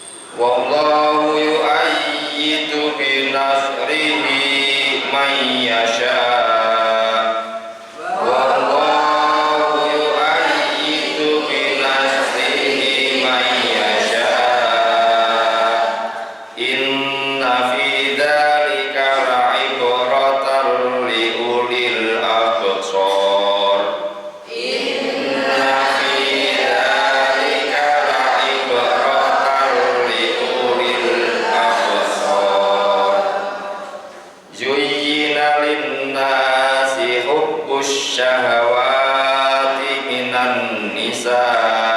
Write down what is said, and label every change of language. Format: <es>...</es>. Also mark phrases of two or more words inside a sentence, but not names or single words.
<ar>والله يؤيد بنصره من يشاء والله يؤيد بنصره من يشاء إن في ذلك لعبرة لأولي الأبصار إن في ذلك لعبرة لأولي الأبصار زين للناس حب الشهوات من النساء</ar>